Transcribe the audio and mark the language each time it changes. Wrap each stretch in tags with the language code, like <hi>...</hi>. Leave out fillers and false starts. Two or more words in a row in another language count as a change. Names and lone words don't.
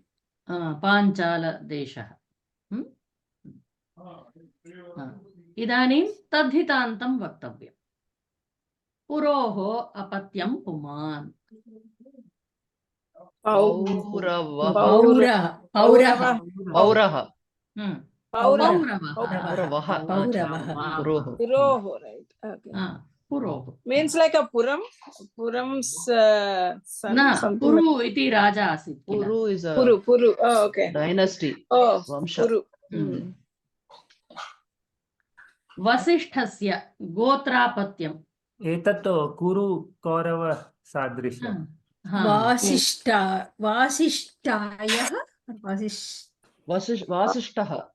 <sa>पाञ्चालदेशः इदानीं तद्धितान्तं वक्तव्यम् पुरोः अपत्यं पुमान् पौरवः पौरः पौरः पौरवः पुरोः पुरोः</sa> <en>right okay</en> <sa>पुरोः</sa> <en>means like a puram's son</en> <sa>न</sa> <en>something</en> <sa>पुरु इति राजा आसीत् किल</sa> <en>Puru is a puru oh okay dynasty. oh</en> <sa>Vamsha. puru वसिष्ठस्य गोत्रापत्यम् एतत् कुरु कौरव सादृशं वासिष्ठायः वासिष्ठः</sa>